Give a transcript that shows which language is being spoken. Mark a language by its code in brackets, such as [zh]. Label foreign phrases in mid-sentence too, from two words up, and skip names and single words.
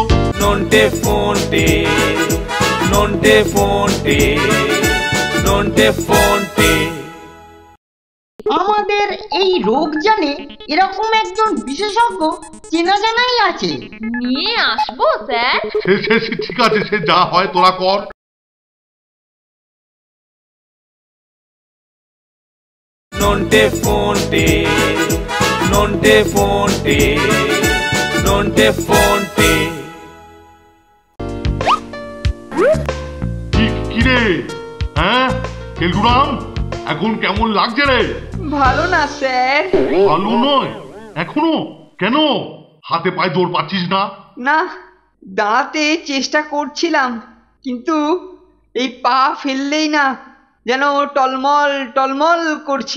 [bn] নন্টে ফন্টে, নন্টে ফন্টে, নন্টে ফন্টে। আমাদের এই রোগ জানে এরকম একজন বিশেষজ্ঞ চেনা জানাই আছে। নিয়ে আসবো স্যার। ঠিক আছে, সে যা হয় তোরা কর। Nonte fonte, nonte fonte, nonte fonte. কি কেলটুরাম, এখন কেমন লাগছে রে? ভালো না স্যার। ভালো নয় এখনো? কেন? হাতে পায়ে জোর পাচ্ছিস না? না, দাঁড়াতে চেষ্টা করছিলাম, কিন্তু এই পা ফেললেই না যেন টলমল টলমল করছে।